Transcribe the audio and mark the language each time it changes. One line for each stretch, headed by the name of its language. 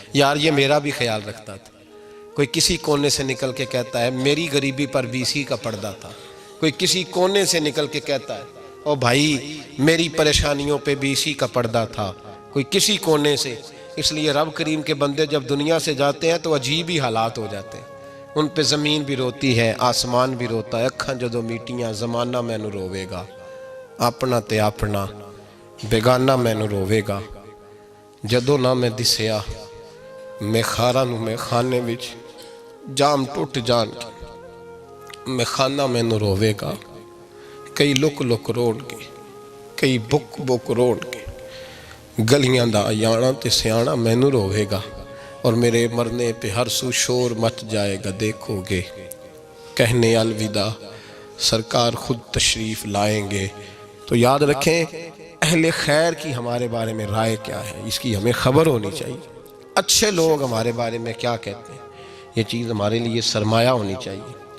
Urdu: یار یہ میرا بھی خیال رکھتا تھا. کوئی کسی کونے سے نکل کے کہتا ہے میری غریبی پر VC کا پردہ تھا. کوئی کسی کونے سے نکل کے کہتا ہے او بھائی میری پریشانیوں پہ VC کا پردہ تھا. کوئی کسی کونے سے. اس لیے رب کریم کے بندے جب دنیا سے جاتے ہیں تو عجیب ہی حالات ہو جاتے ہیں. ان پہ زمین بھی روتی ہے، آسمان بھی روتا ہے.
Punjabi: اکھاں جدو میٹیاں زمانہ مینوں روے گا، اپنا تے اپنا بیگانہ مینوں روے گا. جدو نہ میں دسیا میں خاراں نوں میں خانے وچ جام ٹوٹ جان میں خانہ مینوں روے گا. کئی لک لک روڑ کے، کئی بک بک روڑ کے گلیاں دا یانا تے سیانا مینوں روے گا.
Urdu: اور میرے مرنے پہ ہر سو شور مچ جائے گا. دیکھو گے کہنے الوداع سرکار خود تشریف لائیں گے. تو یاد رکھیں اہل خیر کی ہمارے بارے میں رائے کیا ہے، اس کی ہمیں خبر ہونی چاہیے. اچھے لوگ ہمارے بارے میں کیا کہتے ہیں، یہ چیز ہمارے لیے سرمایہ ہونی چاہیے.